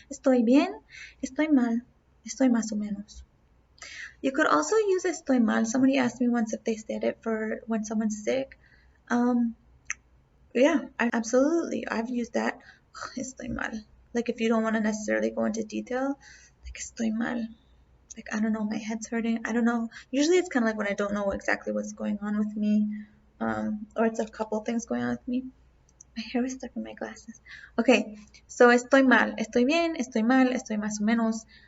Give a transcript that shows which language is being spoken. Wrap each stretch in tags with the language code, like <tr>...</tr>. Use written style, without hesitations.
<es>Estoy bien, estoy mal, estoy más o menos.</es> <en>You could also use</en> <es>estoy mal.</es> <en>Somebody asked me once if they said it for when someone's sick. Yeah, absolutely. I've used that.</en> <es>Estoy mal.</es> <en>Like if you don't want to necessarily go into detail, like</en> <es>estoy mal.</es> <en>Like I don't know, my head's hurting. I don't know. Usually it's kind of like when I don't know exactly what's going on with me, or it's a couple things going on with me. My hair is stuck in my glasses. Okay, so</en> <es>estoy mal, estoy bien, estoy mal, estoy más o menos.</es>